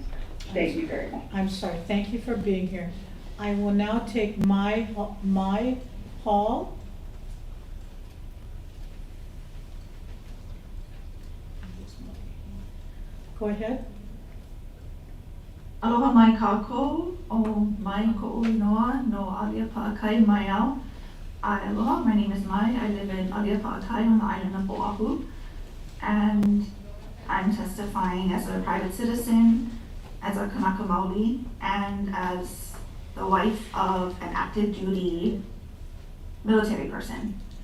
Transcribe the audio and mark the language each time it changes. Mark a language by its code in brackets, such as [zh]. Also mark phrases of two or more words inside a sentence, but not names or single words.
[en] Thank you very much. I'm sorry, thank you for being here. I will now take my hall. Go ahead. [haw] Aloha mai kākou o mai ko'u inoa no Alia Pa'akai mai au. [en] Aloha, my name is Mai. I live in Alia Pa'akai on the island of Oahu. And I'm testifying as a private citizen, as a [haw] Kanaka Maoli, [en] and as the wife of an active duty military person.